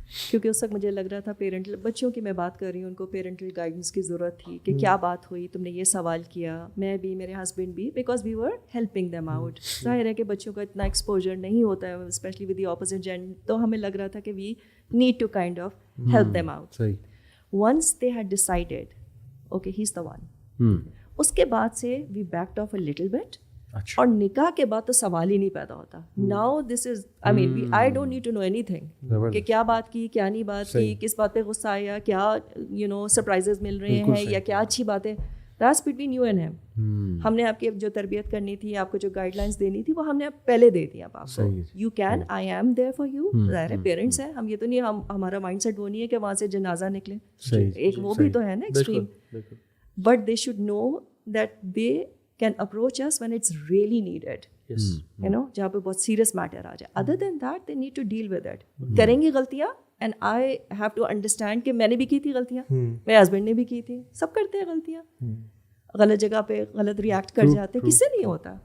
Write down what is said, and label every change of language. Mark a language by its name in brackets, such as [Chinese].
[Urdu] کیونکہ اس وقت مجھے لگ رہا تھا پیرنٹل, بچوں کی میں بات کر رہی ہوں, ان کو پیرنٹل گائیڈنس کی ضرورت تھی کہ کیا بات ہوئی, تم نے یہ سوال کیا, میں بھی, میرے ہسبینڈ بھی, [English] Because we were helping them out. [Urdu] ظاہر ہے کہ بچوں کا اتنا ایکسپوجر نہیں ہوتا ہے especially with the opposite gender, تو ہمیں لگ رہا تھا کہ [English] We need to kind of help them out. Once they had decided, okay, he's the one. [Urdu] اس کے بعد سے [English] we backed off a little bit. [Urdu] اور نکاح کے بعد تو سوال ہی نہیں پیدا ہوتا. [English] Now this is, I mean, I don't need to know anything. [Urdu] کہ کیا بات کی, کیا نہیں بات کی, کس بات پہ غصہ آیا, کیا سرپرائزز مل رہے ہیں, یا کیا اچھی باتیں. [English] That's between you and him. [Urdu] ہم نے آپ کی جو تربیت کرنی تھی, آپ کو جو گائیڈ لائنس دینی تھی, وہ ہم نے پہلے دے دی. اب آپ کو [English] You can, I am there for you. [Urdu] ظاہر ہے پیرنٹس ہیں ہم, یہ تو نہیں ہمارا مائنڈ سیٹ وہ نہیں ہے کہ وہاں سے جنازہ نکلے, ایک وہ بھی تو ہے نا extreme. [English] but they should know that they can approach us when it's really needed, [Urdu] جہاں پہ بہت سیریس میٹر آ جائے. [English] Other than that they need to deal with it. [Urdu] کریں گے غلطیاں, [English] and I have to understand [Urdu] کہ میں نے بھی کی تھی غلطیاں, میرے ہسبینڈ نے بھی کی تھی, سب کرتے ہیں غلطیاں, غلط جگہ پہ غلط ریئیکٹ کر جاتے, کس سے نہیں ہوتا.